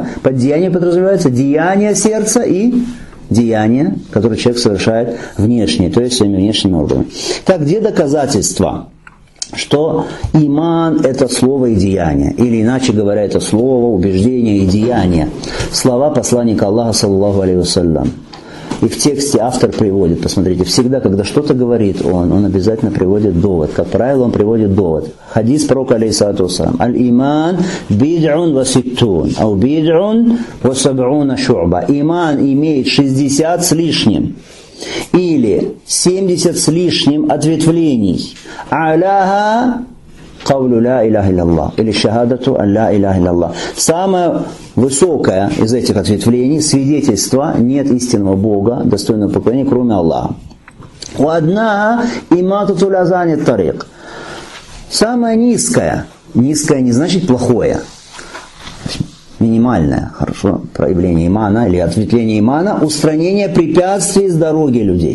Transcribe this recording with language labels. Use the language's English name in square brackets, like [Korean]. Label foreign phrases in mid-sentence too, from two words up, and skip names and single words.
[Russian] Под деяние подразумевается деяние сердца и деяние, которое человек совершает внешне, то есть своими внешними органами. Так, где доказательства, что иман – это слово и деяние? Или, иначе говоря, это слово, убеждение и деяние. Слова посланника Аллаха, [Arabic] صلى الله عليه وسلم. [Russian] И в тексте автор приводит, посмотрите, всегда, когда что-то говорит он обязательно приводит довод. Как правило, он приводит довод. Хадис пророка, [Arabic] عليه الصلاة والسلام. الإيمان بضع وستون، أو بضع وسبعون شعبة. [Russian] Иман имеет 60 с лишним. Или 70 с лишним ответвлений. [Arabic] أعلاها قول لا إله إلا الله. Или شهادة أن لا إله إلا الله. [Russian] Самое высокое из этих ответвлений свидетельство: нет истинного Бога, достойного поклонения, кроме Аллаха. [Arabic] Одна إماطة الأذى الطريق. [Russian] Самое низкое. Низкое не значит плохое. Минимальное, хорошо, проявление имана или ответвление имана, устранение препятствий с дороги людей.